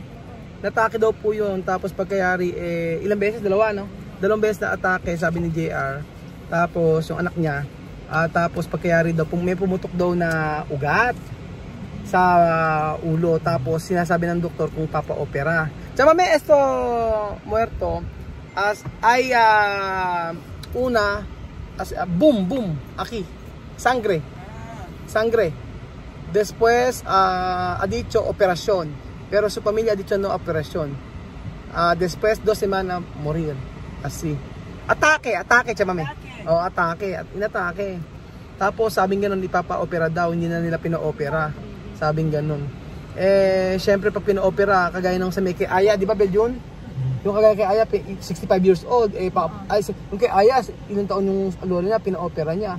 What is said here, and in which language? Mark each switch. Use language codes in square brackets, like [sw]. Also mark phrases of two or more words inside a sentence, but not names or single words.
[tl] Natake daw po yun, tapos pagkayari, ilang beses? Dalawa, no? 2 beses na atake, sabi ni JR. Tapos yung anak niya, tapos pagkayari daw, may pumutok daw na ugat sa ulo. Tapos sinasabi ng doktor kung papa-opera. Tsaka may [es] esto muerto boom, aquí, sangre. Después, ha dicho operación, pero su familia ha dicho no operación. Después, 2 semanas, morir. Así. [tl] Atake, chamame. Oh, atake, inatake. Tapos, sabing ganun, ipapa-opera daw, hindi na nila pina-opera. Sabing ganun. Syempre, pag pina-opera, kagaya ng sa may kay Aya, di ba, Beljon? Yung kagaya kay Aya, 65 [en] years old, [tl] yung kay Aya, ilang taon yung lolo niya, pina-opera niya.